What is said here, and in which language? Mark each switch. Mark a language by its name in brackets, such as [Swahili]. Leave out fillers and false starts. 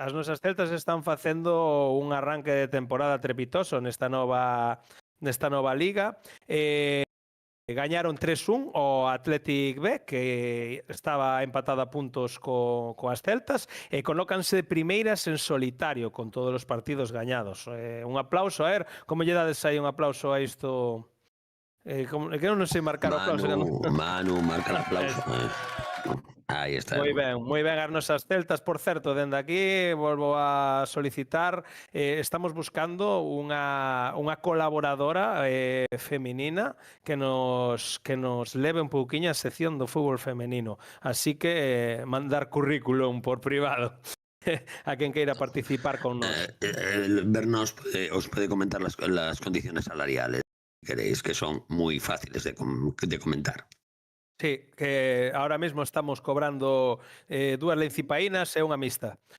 [Galician] As nosas celtas están facendo un arranque de temporada trepitoso nesta nova liga. Gañaron 3-1 ao Athletic B, que estaba empatado a puntos coas celtas, e colócanse primeiras en solitario con todos os partidos gañados. Un aplauso, a ver, como lle dades aí un aplauso a isto? Que eu non sei marcar o aplauso. [Spanish] Manu, marca el aplauso. [Galician] Aí está. Moi ben as nosas celtas. Por certo, dende aquí volvo a solicitar, estamos buscando unha colaboradora feminina que nos leve un pouquiño a sección do fútbol femenino. Así que mandar currículum por privado a quen queira participar con nós. [Spanish] Berna os puede comentar las condiciones salariales, queréis, que son muy fáciles de comentar. Sí, que ahora mismo estamos cobrando 2 lencipainas [Galician] e unha mixta.